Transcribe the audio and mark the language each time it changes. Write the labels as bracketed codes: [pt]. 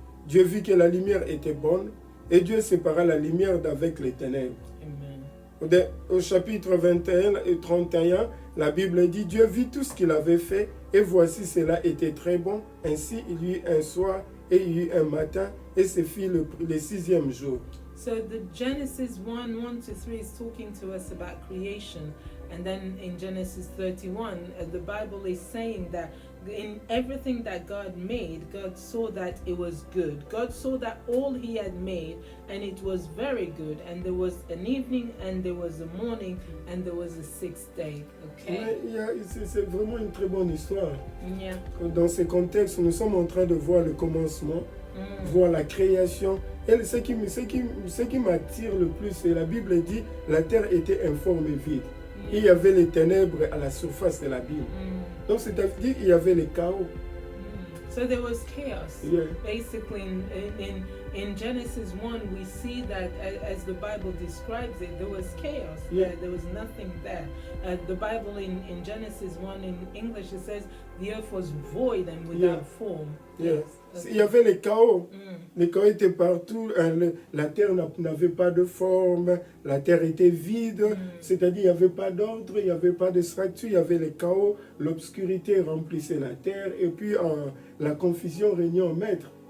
[fr] Dieu vit que la lumière était bonne, et Dieu sépara la lumière d'avec les ténèbres. » Au chapitre 21 et 31, la Bible dit « Dieu vit tout ce qu'il avait fait, et voici cela était très bon. Ainsi il y eut un soir, et il y eut un matin, et ce fut le 6e jour. » [en] So the Genesis 1:1-3 is talking to us about creation. And then in Genesis 31, the Bible is saying that in everything that God made, God saw that it was good. God saw that all he had made, and it was very good. And there was an evening, and there was a morning, and there was a 6th day. Okay? [fr] C'est vraiment une très bonne histoire. [en] Yeah. [fr] Dans ce contexte, nous sommes en train de voir le commencement, voir la création. Et ce qui m'attire le plus, c'est la Bible dit la terre était informe et vide. Il y avait les ténèbres à la surface de l'abîme. Donc c'est-à-dire qu'il y avait le chaos. [en] So there was chaos. Yeah. Basically, in Genesis 1, we see that as the Bible describes it, there was chaos. Yeah. There was nothing there. The Bible in Genesis 1 in English, it says the earth was void and without form. Yeah. Yes. [fr] Il y avait le chaos. Le chaos était partout. La terre n'avait pas de forme. La terre était vide. C'est-à-dire qu'il n'y avait pas d'ordre, il n'y avait pas de structure. Il y avait le chaos. L'obscurité remplissait la terre. Et puis la confusion régnait en maître.